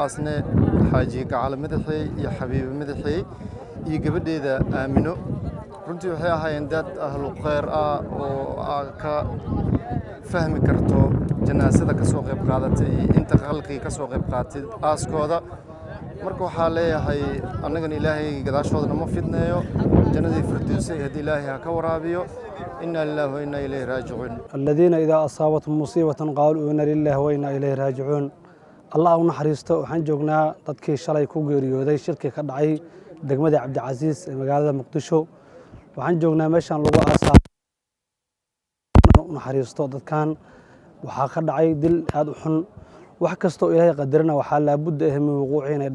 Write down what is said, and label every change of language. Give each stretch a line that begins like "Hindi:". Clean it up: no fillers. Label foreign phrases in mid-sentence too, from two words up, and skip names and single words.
Somali: aasnay xaaji gacalo madaxey iyo xabiibo madaxey iyo gabadheeda aamino runtii waxay ahaayeen dad ahlu khayr ah oo ka fahmi karto janaasada ka soo qayb qaadatay inta khalqiga ka soo qayb qaatay aaskooda marka waxaa leeyahay annagana ilaahay gadaashoodana ma fidneeyo jannadii firdowsay haddii ilaahay ha ka waraabiyo
Arabic: إنا لله وإنا إليه راجعون الذين إذا أصابتهم مصيبة قالوا إنا لله وإنا إليه راجعون
Somali: allah u naxariisto waxaan joognaa dadkii shalay ku geeriyooday shirkii ka dhacay degmada cabdicasiis ee magaalada muqdisho waxaan joognaa meeshaan lagu aasaa u naxariisto dadkan waxaa ka dhacay dil aad u xun wax kastoo ilaahay qadarina waxaa laabudda ah min wuquuci inay